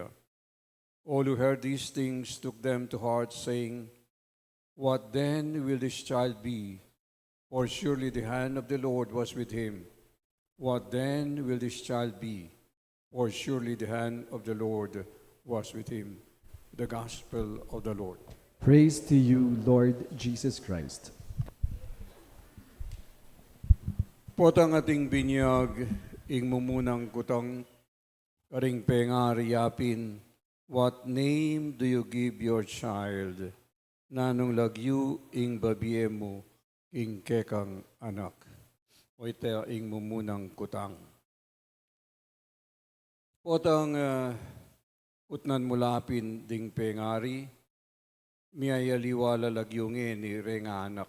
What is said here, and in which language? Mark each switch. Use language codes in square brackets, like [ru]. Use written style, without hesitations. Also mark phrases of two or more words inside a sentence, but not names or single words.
[en] All who heard these things took them to heart, saying, "What then will this child be? For surely the hand of the Lord was with him. What then will this child be? For surely the hand of the Lord was with him." The Gospel of the Lord. Praise to you, Lord Jesus Christ. [pam] Potang ating binyag, ing mumunang kutang, karing pengari yapin, [en] What name do you give your child? [pam] Nanong lagyu ing babie mo, ing kekang anak. O ite ing mumunang kutang. Potang utnan mulapin ding pengari, miyayaliwala lagyungin ni renga anak.